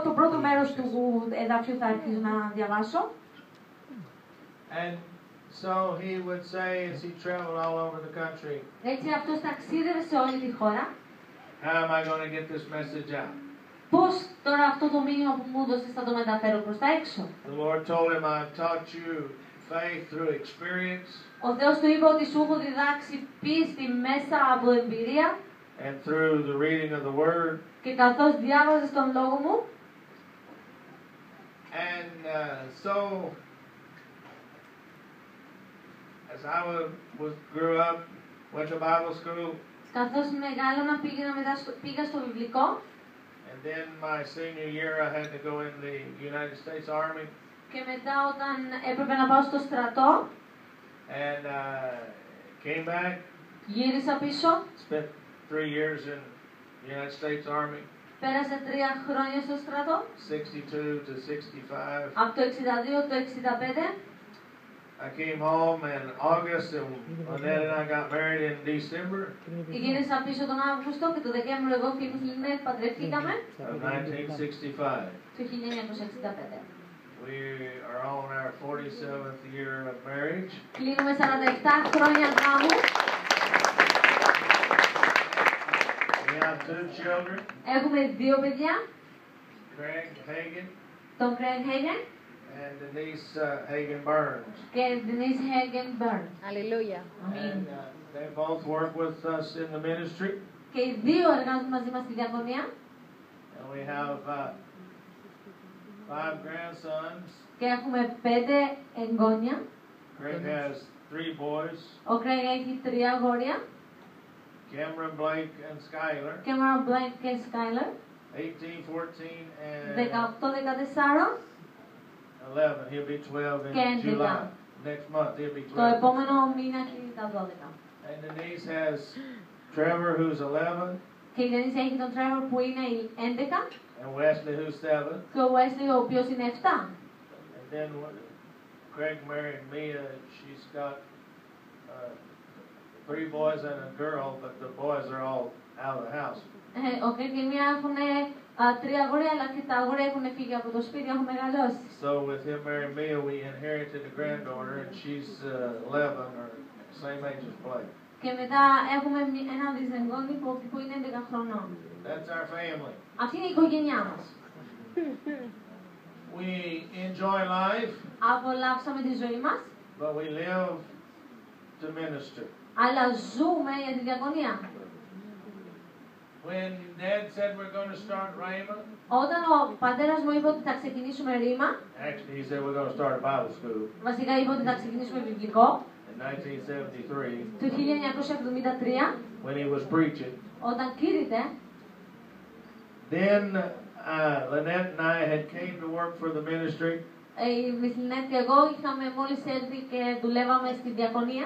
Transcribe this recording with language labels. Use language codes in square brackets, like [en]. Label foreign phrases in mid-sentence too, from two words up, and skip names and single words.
[el] Το πρώτο μέρος του εδάφιου θα αρχίσω να διαβάσω. [en] And so he would say as he traveled all over the country. [el] Έτσι αυτός ταξίδευε σε όλη τη χώρα. [en] How am I going to get this message out? [el] Πώς τώρα αυτό το μήνυμα που μου έδωσες θα το μεταφέρω προς τα έξω? [en] The Lord told him, I've taught you faith through experience. [el] Ο Θεός του είπε ότι σου έχω διδάξει πίστη μέσα από εμπειρία. [en] And through the reading of the Word. [el] Και καθώς διάβαζες τον λόγο μου. [en] And so, as I grew up, went to Bible school, [el] Καθώς μεγάλωνα πήγα στο βιβλικό. [en] and then my senior year I had to go in the United States Army. [el] Και μετά όταν έπρεπε να πάω στο στρατό, [en] And came back, [el] γύρισα πίσω. [en] spent 3 years in the United States Army, [el] Πέρασα 3 χρόνια στο στρατό, [en] 62 to 65. [el] από το 62 το 65. [en] I came home in August, and Lynette and I got married in December [el] Γύρισα πίσω τον Αύγουστο και το Δεκέμβριο εγώ και η Λινέτ παντρευτήκαμε [en] of 1965. [el] το 1965. [en] We are on our 47th year of marriage. [el] Κλείνουμε 47 χρόνια γάμου. [en] We have 2 children, [el] Έχουμε 2 παιδιά, [en] Craig Hagen [el] τον Craig Hagen [en] and Denise Hagen Burns. [el] και Denise Hagen Burns. [en] Hallelujah. And they both work with us in the ministry. [el] Και οι 2 εργάζονται μαζί μας στη διακονία. [en] And we have 5 grandsons. [el] Και έχουμε 5 εγγόνια. [en] Craig has 3 boys, [el] Ο Craig έχει 3 αγόρια. [en] Cameron, Blake, and Skylar, [el] Cameron, Blake και Skylar. [en] 18, 14, and [el] 18, 14. [en] 11. He'll be 12 in [el] Και [en] July. [el] 11. [en] Next month he'll be [el] Το [en] 12. [el] επόμενο μήνα κλείνει τα 12. [en] And Denise has Trevor, who's 11, [el] Και η Denise έχει τον Trevor που είναι 11 [en] and Wesley, who's 7. [el] και ο Wesley ο οποίος είναι 7. [en] And then Craig married Mia. She's got 3 boys and a girl, but the boys are all out of the house. [el] Ο Craig και η Mia έχουν 3 αγόρια, αλλά και τα αγόρια έχουν φύγει από το σπίτι, έχουν μεγαλώσει. [en] So with him marrying Mia, we inherited a granddaughter, and she's 11, or same age as Blake. [el] Και μετά έχουμε ένα δυσεγγόνι που είναι 11 χρονών. [en] That's our family. [el] Αυτή είναι η οικογένειά μας. [en] We enjoy life, [el] Απολαύσαμε τη ζωή μας, [en] but we live to minister. [el] αλλά ζούμε για τη διακονία. [en] When Dad said we're going to start Rhema, [el] Όταν ο πατέρας μου είπε ότι θα ξεκινήσουμε ρήμα, [en] actually he said we're going to start a Bible school [el] βασικά είπε ότι θα ξεκινήσουμε βιβλικό, [en] in 1973 [el] το 1973, [en] when he was preaching. [el] όταν κήρυτε, [en] Then Lynette and I had came to work for the ministry, [el] η Μισλινέτ και εγώ είχαμε μόλις έρθει και δουλεύαμε στη διακονία,